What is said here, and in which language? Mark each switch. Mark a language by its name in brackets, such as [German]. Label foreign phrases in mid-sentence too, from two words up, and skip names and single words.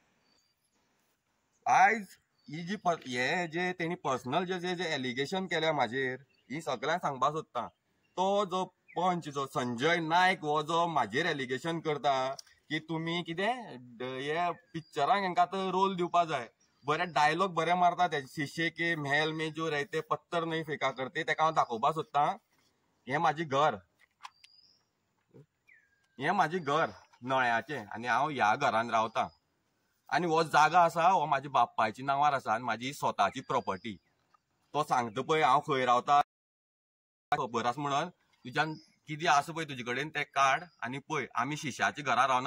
[Konkani] आयज ही जी हे जे तेणी पर्सनल जे एलिगेशन केल्या म्हाजेर ही सगळ्यांक सांगपा सोदता. तो जो पंच जो संजय नायक हो जो म्हाजेर एलिगेशन करता की तुमी कितें हे पिक्चरांक हेंकां आतां रोल दिवपा जाय, बरे डायलॉग बरे मारता ते [Hindi] शीशे के महल में जो रहते पत्थर नहीं फेका करते, [Konkani] तेका हांव दाखोवपा सोदता. हें म्हाजें घर, हें म्हाजें घर नळ्याचें आनी हांव ह्या घरान रावतां. आनी हो जागा आसा हो म्हाज्या बापायच्या नांवार आसा आनी म्हाजी स्वताची प्रॉपर्टी. तो सांगता पळय हांव खंय रावतां खबर आसा म्हणून तुज्यान कितें आसा पळय तुजे कडेन तें काड आनी पळय आमी शिश्याची घरां रावना.